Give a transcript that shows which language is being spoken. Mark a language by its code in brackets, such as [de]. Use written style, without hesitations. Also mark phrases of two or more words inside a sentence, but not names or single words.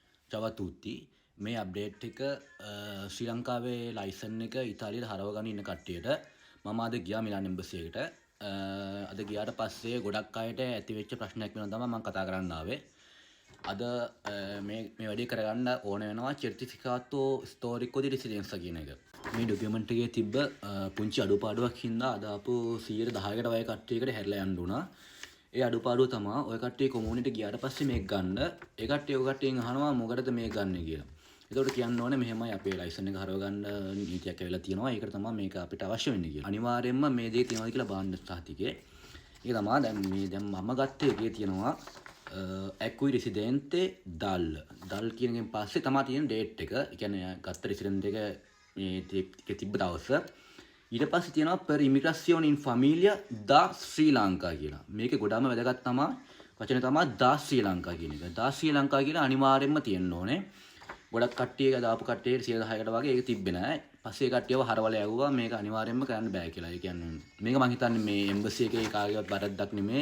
[it] Ciao a tutti. [si] මේ අප්ඩේට් එක ශ්‍රී ලංකාවේ ලයිසන් එක ඉතාලියට හරව ගන්න ඉන්න කට්ටියට මම අද ගියා මිලාන් එම්බසි එකට. අද ගියාට පස්සේ ගොඩක් අයට ඇති වෙච්ච ප්‍රශ්නයක් වෙනවා තමයි මම කතා කරන්න ආවේ. අද මේ වැඩේ කරගන්න ඕන වෙනවා [it] certificato storico di residenza [si] කියන එක. මේ ඩොකියුමන්ට් එකේ තිබ්බ පුංචි අඩුපාඩුවක් හින්දා අද ආපු 110කට වගේ කට්ටියකට හැරිලා යන්න උනා. ඒ අඩුපාඩුව තමයි ඔය කට්ටිය කොමියුනිටි ගියාට පස්සේ මේක ගන්න. ඒ කට්ටිය ඔය කට්ටියෙන් අහනවා මොකටද මේක ගන්න කියලා. ඒකට කියන්න ඕනේ මෙහෙමයි අපේ ලයිසන් එක හරව ගන්න නීතියක් ඇවිල්ලා තියෙනවා. ඒකට තමයි මේක අපිට අවශ්‍ය වෙන්නේ කියලා. අනිවාර්යයෙන්ම මේ දේ තියෙනවද කියලා බලන්න සහතිකේ. ඒක තමයි දැන් මම ගත්ත එකේ තියෙනවා [it] acqui residente dal [si] කියන එකෙන් පස්සේ තමයි තියෙන ඩේට් එක. ඒ කියන්නේ ගත්ත රෙසිඩන්ට් එක මේ තිබ්බ දවස. ඊට පස්සේ තියෙනවා [it] per immigrazione in famiglia da Sri Lanka [si] කියලා. මේකේ ගොඩාම වැදගත් තමයි වචනේ තමයි [it] da Sri Lanka [si] කියන එක. [it] da Sri Lanka [si] කියලා අනිවාර්යයෙන්ම තියෙන්න ඕනේ. ගොඩක් කට්ටිය දාපු කට්ටිය 110කට වගේ ඒක තිබ්බේ නැහැ. පස්සේ ඒ කට්ටියව හරවල යවුවා මේක අනිවාර්යයෙන්ම කරන්න බෑ කියලා. ඒ කියන්නේ මේක මම හිතන්නේ මේ එම්බසි එකේ කාගේවත් වැරද්දක් නෙමෙයි.